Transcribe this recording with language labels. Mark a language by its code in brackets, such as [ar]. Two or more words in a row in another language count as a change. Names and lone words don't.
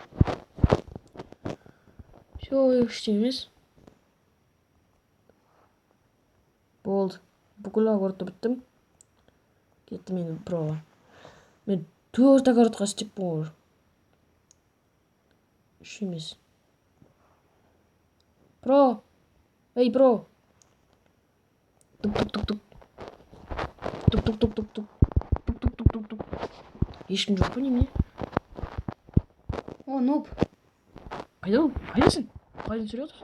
[kk] Все, ештеңе емес. Болды. Бүкіл огородты біттім. Кеттім енді проға. Мен 4 огородқа істеп болғыр. 3 емес. Про! Эй, про! Тук-тук-тук-тук. Тук-тук-тук-тук-тук. Тук-тук-тук-тук-тук. Ешкім жоқ па неме? О, Ноб. Қайдасың? Қайдан сөйлеп отырсың?